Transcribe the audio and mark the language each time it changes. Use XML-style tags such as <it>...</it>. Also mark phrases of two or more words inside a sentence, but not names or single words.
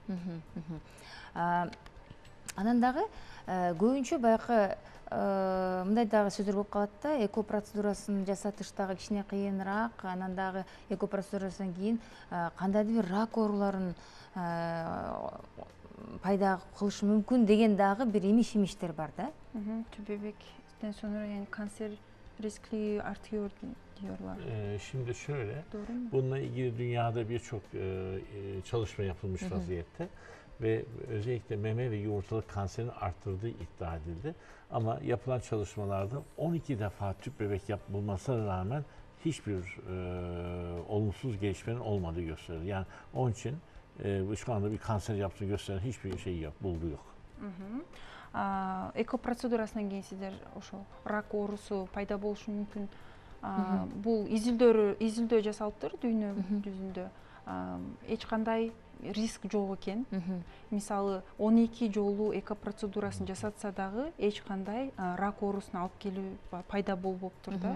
<ky>Анан дагы көбүнчө баягы мындай дагы сөздөр болуп калат да, эко процедурасын жасатыш дагы кичине кыйыныраак. Анан дагы эко процедурасынан кийин кандайдыр бир рак ооруларын пайда кылышы мүмкүн деген дагы бир имиш-имиштер бар да.</ky> <tr>Tüp bebekten sonra yani kanser riski artıyor diyorlar. Şimdi şöyle, doğru mu? Bununla ilgili dünyada birçok çalışma yapılmış vaziyette ve özellikle meme ve yumurtalık kanserini arttırdığı iddia edildi. Ama yapılan çalışmalarda 12 defa tüp bebek yapılmasına rağmen hiçbir olumsuz gelişmenin olmadığı gösterilir. Yani onun için şu anda bir kanser yaptığını gösteren hiçbir şey yok, bulgu yok.</tr> <ky>Эко процедурасынан кийин сиздер ошо рак оорусу пайда болушу мүмкүн. Бул изилдөө жасалыптыр дүйнө жүзүндө. Эч кандай риск жок экен. Мисалы 12 жолу эко процедурасын жасатса дагы эч кандай рак оорусуна алып келүү пайда болбоптур да.</ky>